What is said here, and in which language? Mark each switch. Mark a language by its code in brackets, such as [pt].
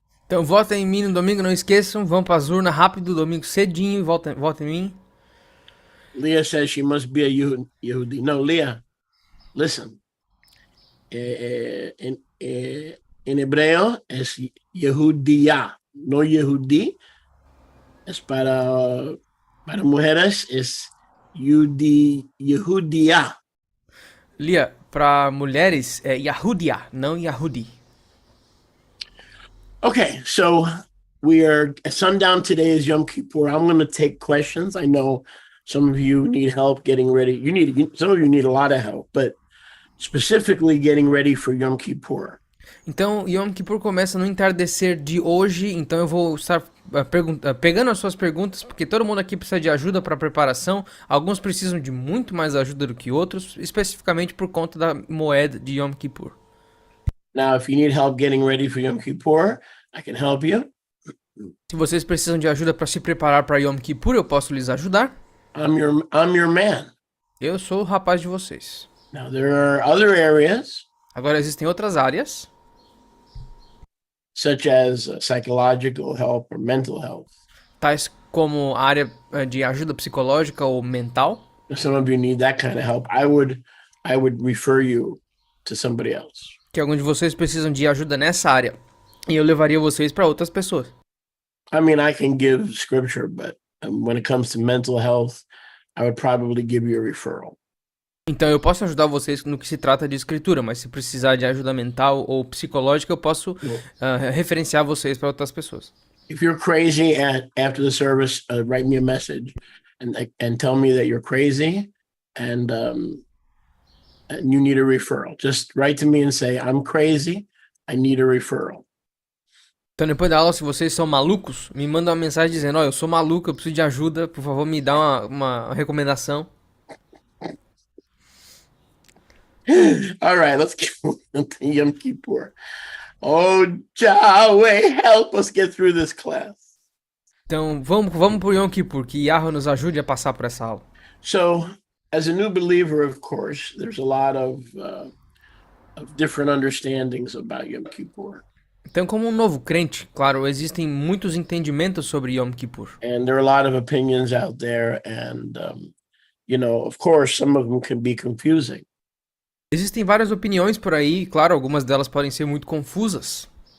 [pt] Então votem em mim no domingo, não esqueçam. Vão para as urnas rápido, domingo cedinho, votem em mim. [en] Leah says she must be a Yehudi. No, Leah, listen. [es] En hebreo es Yehudiya, no Yehudi. Es para mujeres es Yehudiya. [pt] Leah, para mulheres é Yahudia, não Yahudi. [en] Okay, so we are sundown today is Yom Kippur. I'm going to take questions. I know some of you need help getting ready. Some of you need a lot of help, but specifically getting ready for Yom Kippur. [pt] Então, Yom Kippur começa no entardecer de hoje, então eu vou estar pegando as suas perguntas, porque todo mundo aqui precisa de ajuda para preparação. Alguns precisam de muito mais ajuda do que outros, especificamente por conta da moeda de Yom Kippur. [en] Now, if you need help getting ready for Yom Kippur, I can help you. [pt] Se vocês precisam de ajuda para se preparar para Yom Kippur, eu posso lhes ajudar. [en] I'm your man. [pt] Eu sou o rapaz de vocês. [en] Now, there are other areas. [pt] Agora existem outras áreas, [en] such as psychological help or mental health. [pt] Tais como a área de ajuda psicológica ou mental. [en] Some of you need that kind of help. I would refer you to somebody else. [pt] Que alguns de vocês precisam de ajuda nessa área. E eu levaria vocês para outras pessoas. [en] I mean, I can give scripture, but when it comes to mental health, I would probably give you a referral. [pt] Então eu posso ajudar vocês no que se trata de escritura, mas se precisar de ajuda mental ou psicológica, eu posso referenciar vocês para outras pessoas. [en] If you're crazy after the service, write me a message and tell me that you're crazy and you need a referral. Just write to me and say, I'm crazy, I need a referral. [pt] Então depois da aula, se vocês são malucos, me manda uma mensagem dizendo, eu sou maluco, eu preciso de ajuda, por favor me dá uma recomendação. [en] All right, let's get into Yom Kippur. Oh, Yahweh, help us get through this class. [pt] Então vamos pro Yom Kippur, que Yahweh nos ajude a passar por essa aula. [en] So, as a new believer, of course, there's a lot of different understandings about Yom Kippur. [pt] Então, como um novo crente, claro, existem muitos entendimentos sobre Yom Kippur. [en] And there are a lot of opinions out there, and of course, some of them can be confusing. [pt] Existem várias opiniões por aí, e, claro, algumas delas podem ser muito confusas.